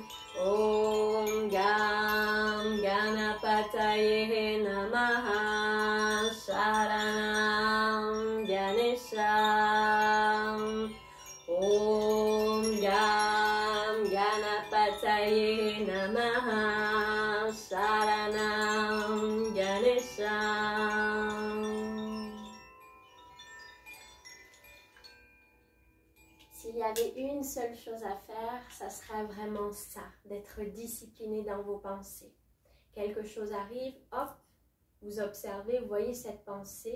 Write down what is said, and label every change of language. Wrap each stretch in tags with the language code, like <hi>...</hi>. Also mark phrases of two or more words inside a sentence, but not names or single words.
<sa>ॐ गं गणपतये नमः शरणं गणेशम्. ॐ गं गणपतये नमः शरणं गणेशम्.</sa> <fr>S'il y avait une seule chose à faire, ça serait vraiment ça, d'être discipliné dans vos pensées. Quelque chose arrive, hop, vous observez, vous voyez cette pensée.</fr>